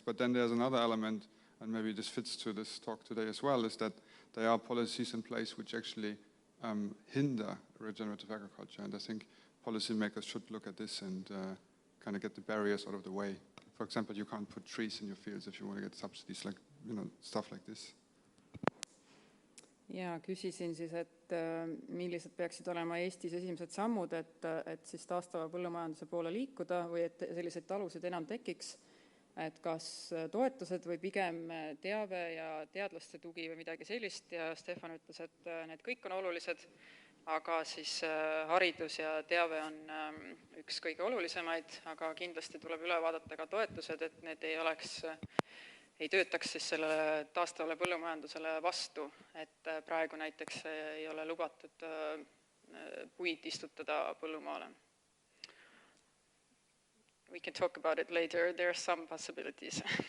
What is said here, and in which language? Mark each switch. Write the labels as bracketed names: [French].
[English] But then there's another element, and maybe this fits to this talk today as well, is that there are policies in place which actually hinder regenerative agriculture. And I think policymakers should look at this and kind of get the barriers out of the way. For example, you can't put trees in your fields if you want to get subsidies, like, stuff like this. [Estonian] Ja küsisin siis, et millised peaksid olema Eestis esimesed sammud, et siis taastava põllumajanduse poole liikuda või et selliseid talusid enam tekiks, et kas toetused või pigem teave ja teadlaste tugi või midagi sellist, ja Stefan ütles, et need kõik on olulised, aga siis haridus ja teave on üks kõige olulisemaid, aga kindlasti tuleb üle vaadata ka toetused, et need ei töötaks siis sellele taastavale põllumajandusele vastu, et praegu näiteks ei ole lubatud puid istutada põllumaale. [English] We can talk about it later, there are some possibilities.